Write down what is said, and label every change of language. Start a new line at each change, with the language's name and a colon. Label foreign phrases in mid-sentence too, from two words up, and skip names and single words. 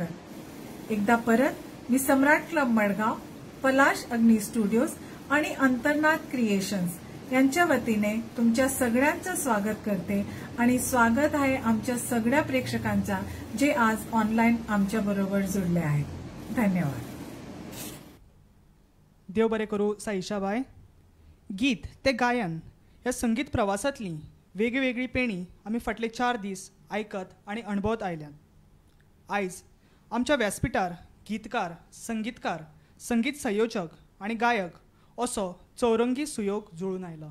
Marathi: एकदा परत मी सम्राट क्लब मडगाव, पलाश अग्नी स्टुडिओज आणि अंतर्नाद क्रिएशन्स यांच्या वतीने तुमच्या सगळ्यांचं स्वागत करते आणि स्वागत आहे आमच्या सगळ्या प्रेक्षकांचा जे आज ऑनलाईन आमच्या बरोबर जुळले आहेत. धन्यवाद.
Konkani: देव बरें करूं साईशाबाई. गीत ते गायन ह्या संगीत प्रवासांतली वेगवेगळी पेणी आमी फाटले 4 दीस आयकत आनी अणभवत आयल्यात. आयज आमच्या व्यासपीठार गीतकार, संगीतकार, संगीत संयोजक आनी गायक असो चौरंगी सुयोग जुळून आयला.